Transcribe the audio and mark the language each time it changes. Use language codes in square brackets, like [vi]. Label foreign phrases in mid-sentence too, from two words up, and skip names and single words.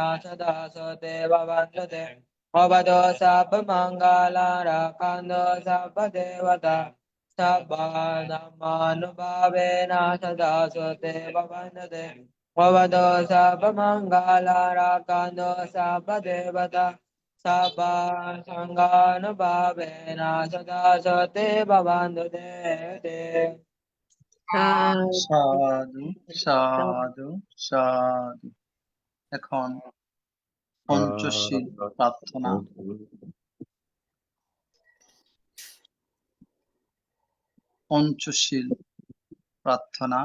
[pi] sada sodeva vandate Avado sabba mangala rakando sabba devata Sabba dhammanubhavena sada sodeva vandate Vavado sabba mangala rakando sabba devata sabba sangana bhavena sada sate bhavandu de [bn] সাধু সাধু সাধু। এখন পঞ্চশীল প্রার্থনা। পঞ্চশীল প্রার্থনা।